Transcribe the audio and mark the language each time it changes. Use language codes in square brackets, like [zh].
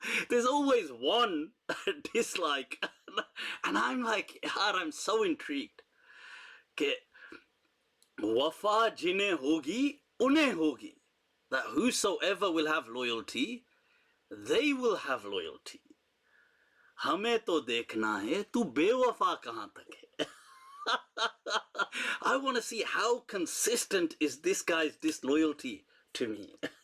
[en] There's always one dislike. And I'm like, God, I'm so intrigued. [hi] Ke wafa jinne hogi, unhe hogi. [en] That whosoever will have loyalty, they will have loyalty. [hi] हमें तो देखना है तू बेवफा कहाँ तक है. [en] I want to see how consistent is this guy's disloyalty to me.